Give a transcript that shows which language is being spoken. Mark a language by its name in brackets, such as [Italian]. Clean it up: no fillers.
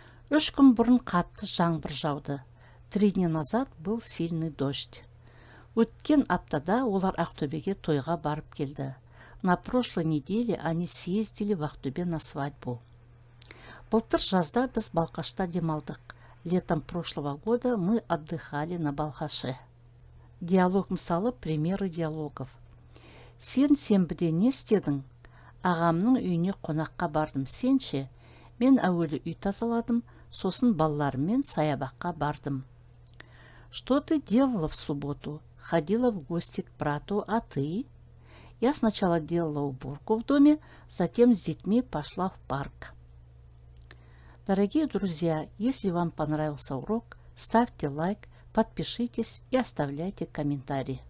[Kazakh] 3 күн бұрын қатты жаңбыр жауды. [Russian] 3 дня назад был сильный дождь. [Kazakh] Өткен аптада олар Ақтөбеге тойға барып келді. [Russian] На прошлой неделе они съездили в Ақтөбе на свадьбу. [Kazakh] Былтыр жазда біз Балқашта демалдық. [Russian] Летом прошлого года мы отдыхали на Балқаше. [Kazakh] Диалог мысалы, [Russian] примеры диалогов. [Kazakh] Сен сенбіде не істедің? Ағамның үйіне қонаққа бардым, сенше? Мен әуелі үй тазаладым, сосын балаларыммен саябаққа бардым. [Russian] Что ты делала в субботу? Ходила в гости к брату, а ты? Я сначала делала уборку в доме, затем с детьми пошла в парк. Дорогие друзья, если вам понравился урок, ставьте лайк, подпишитесь и оставляйте комментарии.